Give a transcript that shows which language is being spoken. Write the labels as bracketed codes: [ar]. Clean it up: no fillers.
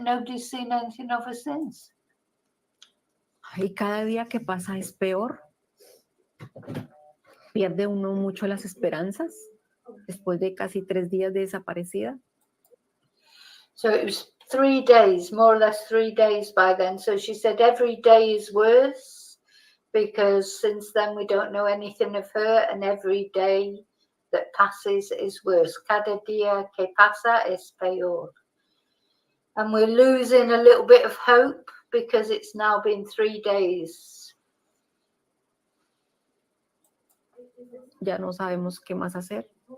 [en] Nobody's seen anything of her since. [es] Y cada día que pasa es peor. Pierde uno mucho las esperanzas después de casi 3 días de desaparecida. [en] So it was 3 days, more or less 3 days by then. So she said every day is worse because since then we don't know anything of her, and every day that passes is worse. [es] Cada día que pasa es peor. [en] And we're losing a little bit of hope because it's now been 3 days. [es] Ya no sabemos qué más hacer.